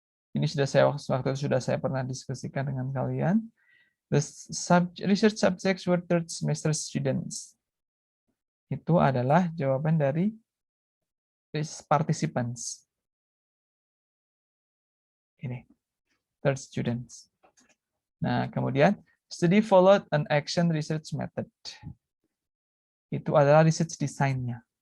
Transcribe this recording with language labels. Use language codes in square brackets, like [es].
[id] Ini waktu itu sudah saya pernah diskusikan dengan kalian. [en] The research subjects were third semester students. [id] Itu adalah jawaban dari participants. [en] Ini, third students. Nah, kemudian study followed an action research method. [id] Itu adalah research design-nya.